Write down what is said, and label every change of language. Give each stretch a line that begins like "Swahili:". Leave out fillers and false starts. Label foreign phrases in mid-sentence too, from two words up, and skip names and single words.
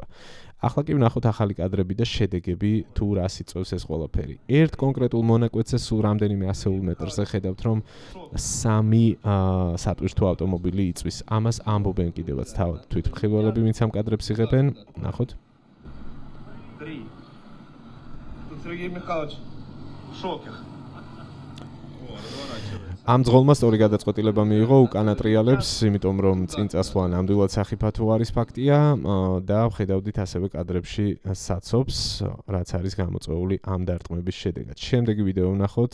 Georgian: ახლა კი ვნახოთ ახალი კადრები და შედეგები, თუ რას იწვევს ეს ყველაფერი. ერთ კონკრეტულ მონაკვეთზე სულ რამდენიმე ასეულ მეტრზე ხედავთ, რომ 3 სატვირთო ავტომობილი იწვის. ამას ამბობენ კიდევაც თავად თვითმხილველები, ვინც ამ კადრებს იღებენ. ნახოთ.
Russian: Тут Сергей Михайлович в шоке.
Georgian: ამ ძღოლმა სწორი გადაწყვეტილება მიიღო უკანა ტრიალებს, იმიტომ რომ წინ წასვლა ნამდვილად სახიფათო არის ფაქტია და ხედავდით ასევე კადრებში საცობს, რაც არის გამოწვეული ამ დარტყმების შედეგად. შემდეგი ვიდეო ვნახოთ.